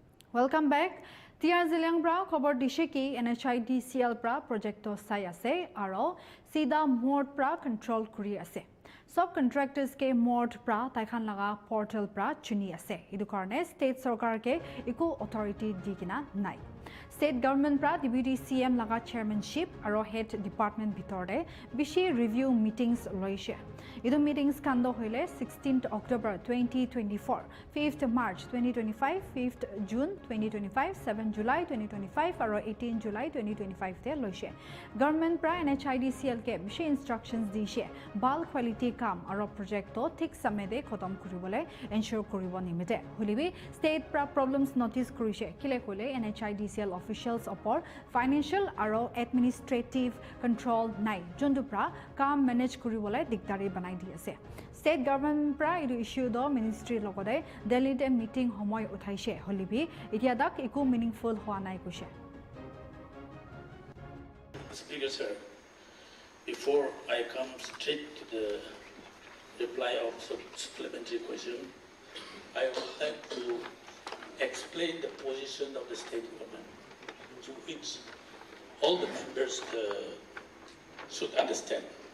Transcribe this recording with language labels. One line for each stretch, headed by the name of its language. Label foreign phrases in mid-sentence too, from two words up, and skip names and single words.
English: Welcome back.
Naga Pidgin: Tiar Ziliang Bra khobor dishe ki NHIDCL pra projecto sai ase aro sida mode pra control kuri ase. Sub contractors ke mode pra taikhan laga portal pra chuni ase. Idu karne state sarkar ke iku authority dikina nai.
English: State government
Naga Pidgin: pra
English: deputy CM
Naga Pidgin: laga chairmanship aro
English: head department
Naga Pidgin: bitorde bishi
English: review meetings
Naga Pidgin: loise. Idu meetings kando hoile 16th October 2024, 5th March 2025, 5th June 2025, 7th July 2025 aro 18th July 2025 te loise. Government pra NHIDCL ke bishi instructions dishe bal quality kam aro project to thik samay de khotam kuribole ensure kuribo nimite. Hulibi state pra
English: problems notice
Naga Pidgin: kurise kile kole NHIDCL officials upor financial aro
English: administrative control
Naga Pidgin: nai jondu pra kam manage kuribole dikdari banai di ase.
English: State government
Naga Pidgin: pra idu issue do ministry logode Delhi de meeting homoy uthaise holibi itia dak iku meaningful hoa nai kushe.
English: Speaker sir, before I come straight to the reply of supplementary question, I would like to explain the position of the state government, to which all the members should understand.